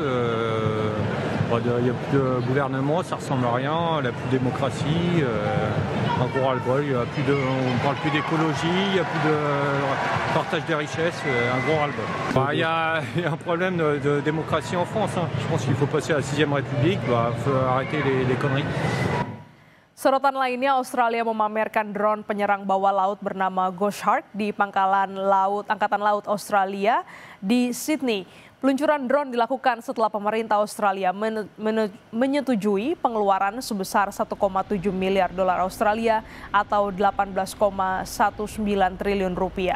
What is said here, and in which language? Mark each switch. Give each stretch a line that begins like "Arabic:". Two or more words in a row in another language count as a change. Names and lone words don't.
French: Il n'y a plus de gouvernement, ça ressemble à rien, il n'y a plus de démocratie, un gros ras-le-bol, on ne parle plus d'écologie, il n'y a plus de partage des richesses, un gros ras-le-bol. Il y a un problème de démocratie en France, hein. Je pense qu'il faut passer à la 6e République, il faut arrêter les conneries.
Indonesian: Sorotan lainnya, Australia memamerkan drone penyerang bawah laut bernama Ghost Shark di Pangkalan Laut Angkatan Laut Australia di Sydney. Peluncuran drone dilakukan setelah pemerintah Australia menyetujui pengeluaran sebesar 1,7 miliar dolar Australia atau 18,19 triliun rupiah.